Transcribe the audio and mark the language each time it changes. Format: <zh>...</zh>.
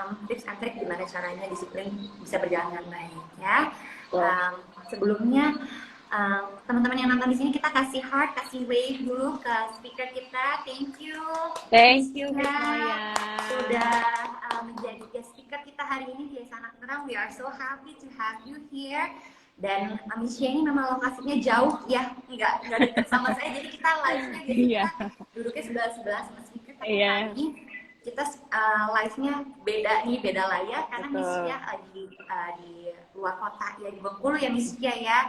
<id>Tips and trik gimana caranya disiplin bisa berjalan dengan baik ya. Sebelumnya teman-teman yang nonton di sini kita kasih heart, kasih wave dulu ke speaker kita.</id> <en>Thank you</en> <id>Moya sudah menjadi guest speaker kita hari ini di Desa Anak Terang.</id> <en>We are so happy to have you here.</en> <id>Dan Miss Cia ini memang lokasinya jauh ya, nggak dekat sama saya. Jadi kita live-nya kita duduknya sebelah sama speaker. Tapi hari ini kita live-nya beda layar karena Miss Cia di luar kota ya, di Bengkulu ya Miss Cia ya.</id>